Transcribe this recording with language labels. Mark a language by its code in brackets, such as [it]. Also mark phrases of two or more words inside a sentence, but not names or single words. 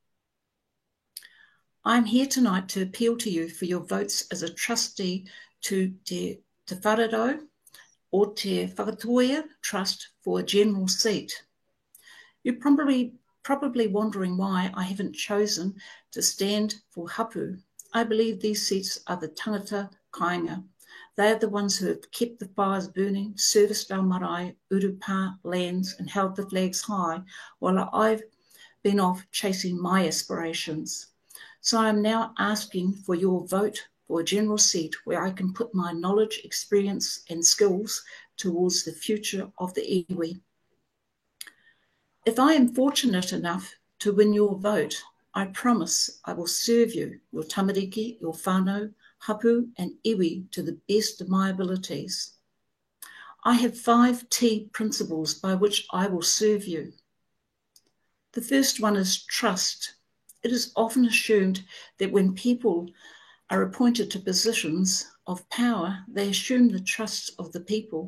[en] I'm here tonight to appeal to you for your votes as a trustee to Te Wharero or Te Whakatohea Trust for a general seat. You're probably wondering why I haven't chosen to stand for hapu. I believe these seats are the [mi] tangata kāinga. [en] They are the ones who have kept the fires burning, serviced our [mi] marae, urupā [en] lands and held the flags high while I've been off chasing my aspirations. So I'm now asking for your vote for a general seat where I can put my knowledge, experience and skills towards the future of the iwi. If I am fortunate enough to win your vote, I promise I will serve you, your tamariki, your [mi] whānau, hapu [en] and iwi to the best of my abilities. I have 5 T principles by which I will serve you. The first one is trust. It is often assumed that when people are appointed to positions of power, they assume the trust of the people.